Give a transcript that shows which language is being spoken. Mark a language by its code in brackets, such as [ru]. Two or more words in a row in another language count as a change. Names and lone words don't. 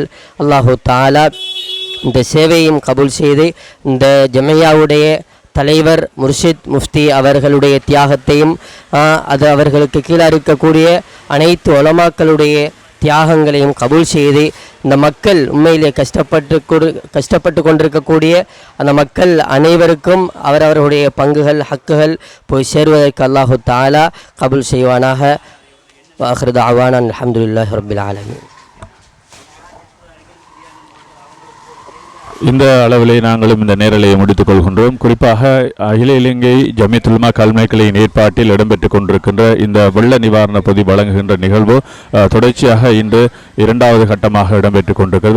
[ar] الله تعالى [ta] இந்த சேவையும் கபூல் செய்து இந்த ஜமையாவுடைய தலைவர் முர்ஷித் முஃப்தி அவர்களுடைய தியாகத்தையும் அது அவர்களுக்கு கீழே இருக்கக்கூடிய அனைத்து உலமாக்களுடைய தியாகங்களையும் கபூல் செய்து இந்த மக்கள் உண்மையிலே கஷ்டப்பட்டு கொண்டிருக்கக்கூடிய அந்த மக்கள் அனைவருக்கும் அவரவர்களுடைய பங்குகள் ஹக்குகள் போய் சேருவதற்கு [ar] الله تعالى [ta] கபூல் செய்வானாக. [ar] وآخر دعوانا الحمد لله رب العالمين. [ta] இந்த அளவிலே நாங்களும் இந்த நேரலையை முடித்துக் கொள்கின்றோம். குறிப்பாக அகில இலங்கை ஜமியத்துல் உலமா கல்முனைகளின் ஏற்பாட்டில் இடம்பெற்றுக் கொண்டிருக்கின்ற இந்த வெள்ள நிவாரண பொதி வழங்குகின்ற நிகழ்வு தொடர்ச்சியாக இன்று 2வது கட்டமாக இடம்பெற்றுக் கொண்டிருக்கிறது.